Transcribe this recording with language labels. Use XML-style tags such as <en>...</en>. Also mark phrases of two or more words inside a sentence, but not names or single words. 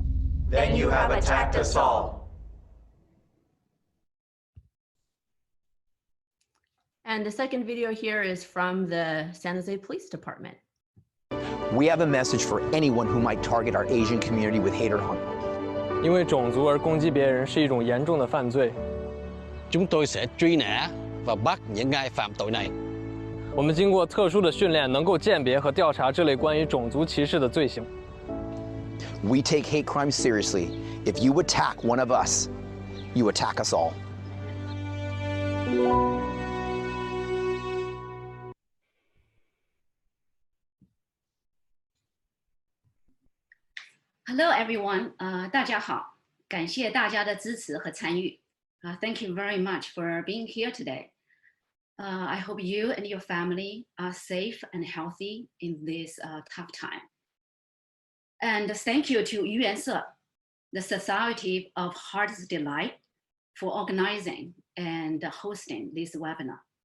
<en>then you have attacked us all. And the second video here is from the San Jose Police Department. We have a message for anyone who might target our Asian community with hate or harm.</en> <zh>因为种族而攻击别人是一种严重的犯罪。</zh> <vi>Chúng tôi sẽ truy nã và bắt những ai phạm tội này.</vi> <zh>我们经过特殊的训练，能够鉴别和调查这类关于种族歧视的罪行。</zh> <en>We take hate crime seriously. If you attack one of us, you attack us all. Hello everyone,</en> <zh>大家好，感谢大家的支持和参与。</zh> <en>Thank you very much for being here today. I hope you and your family are safe and healthy in this tough time. And thank you to Yuyuanshe, the Society of Heart's Delight, for organizing and hosting this webinar.</en>